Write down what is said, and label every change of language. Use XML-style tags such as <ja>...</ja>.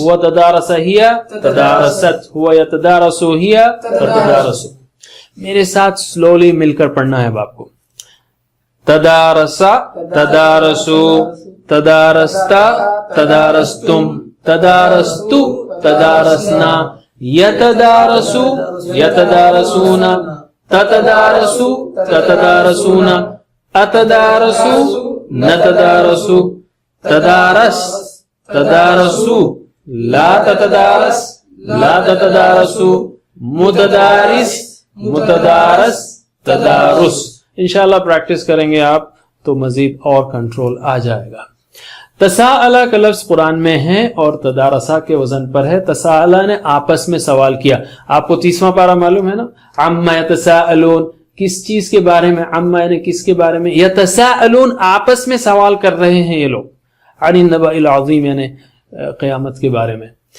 <ar>هو تدارس هي تدارست، هو يتدارس هي تتدارس.</ar> <ur>میرے ساتھ سلولی مل کر پڑھنا ہے آپ کو.</ur> <ar>تدارسا، تدارسو، تدارستا، تدارستم، تدارستو تدارسنا یتدارسو یتدارسونا تتدارسو تتدارسونا اتدارسو نتدارسو تدارس تدارسو لا تتدارس لا تتدارسو متدارس متدارس تدارس.</ar> <ur>انشاءاللہ پریکٹس کریں گے آپ تو مزید اور کنٹرول آ جائے گا. تساءلہ کا لفظ قرآن میں ہے اور تدارسا کے وزن پر ہے. تساءلہ نے آپس میں سوال کیا. آپ کو 30واں پارہ معلوم ہے نا,</ur> <ar>عما یتساءلون,</ar> <ur>کس چیز کے بارے میں, عما یعنی کس کے بارے میں, یتساءلون آپس میں سوال کر رہے ہیں یہ لوگ,</ur> <ar>عن النبأ العظیم</ar> <ur>یعنی قیامت کے بارے میں.</ur>